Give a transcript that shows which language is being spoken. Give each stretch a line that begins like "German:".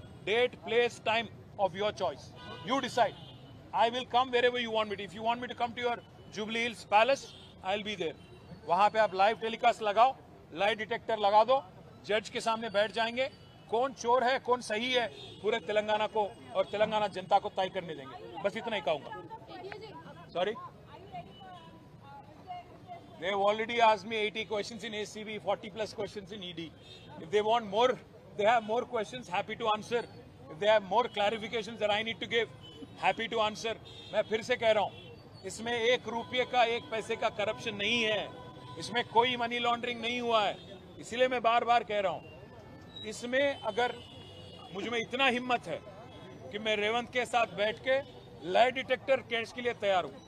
English: Date, place, time of your choice, you decide. I will come wherever you want me to. If you want me to come to your Jubilee Hills palace, I will be there.
Hindi: वहां पे आप live telecast लगाओ, lie detector लगा दो, जज के सामने बैठ जाएंगे. कौन चोर है, कौन सही है, पूरे तेलंगाना को और तेलंगाना जनता को तय करने देंगे. बस इतना ही कहूंगा.
English: Sorry, they have already asked me 80 questions in ACB, 40 plus questions in ED. If they want more, they have more questions, happy to answer. If they have more clarifications that I need to give, happy to answer.
Hindi: मैं फिर से कह रहा हूँ, इसमें 1 रुपये का, 1 पैसे का करप्शन नहीं है. इसमें कोई मनी लॉन्ड्रिंग नहीं हुआ है. इसीलिए मैं बार बार कह रहा हूँ, इसमें अगर मुझ में इतना हिम्मत है कि मैं रेवंत के साथ बैठ के लाई डिटेक्टर केस के लिए तैयार हूँ.